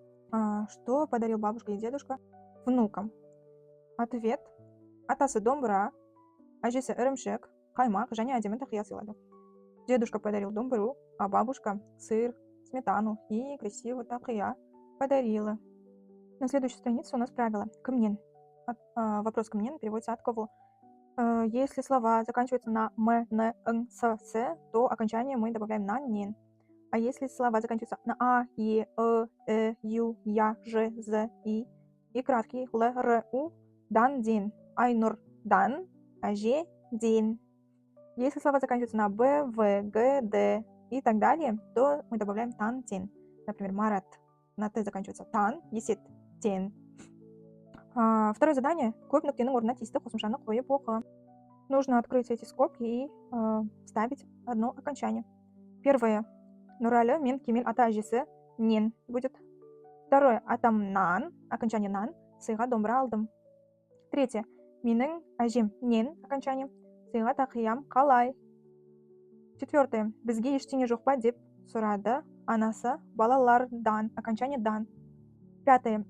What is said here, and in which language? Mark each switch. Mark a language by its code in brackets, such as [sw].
[ru] Что подарил бабушка и дедушка внукам? Ответ. [kk] Атасы домбыра, әжесі ірімшік, каймак және әдемі тақия сыйлады. [ru] Дедушка подарил домбыру, а бабушка сыр, сметану и красивую тақия подарила. На следующей странице у нас правило. [kk] Кімнен. [ru] Вопрос кімнен переводится от кого. Если слова заканчиваются на м, н, н, с, то окончание мы добавляем на нен. А если слова заканчиваются на а, е, ю, я, ж, з, и краткий л, р, у, дан, дин, айнур, дан, әже, дин. Если слова заканчиваются на б, в, г, д и так далее, то мы добавляем тан, тен. Например, марат на т заканчивается тан, есет, тен. Второе задание. [kk] Көп нүктенің орнына тиісті қосымшаны қойып оқы. [ru] Нужно открыть эти скобки и вставить одно окончание. Первое. [kk] Нуралы мен Кемел ата әжесі нен [ru] будет. Второе. [kk] Атамнан, [ru] окончание [kk] нан, сыйға домбыра алдым. [ru] Третье. [kk] Менің әжем нен, [ru] окончание, [kk] сыйға тақиям қалай. [ru] Четвертое. [kk] Бізге ештеңе жоқ па деп сұрады анасы балалардан, [ru] окончание [kk] дан. [ru] Пятое.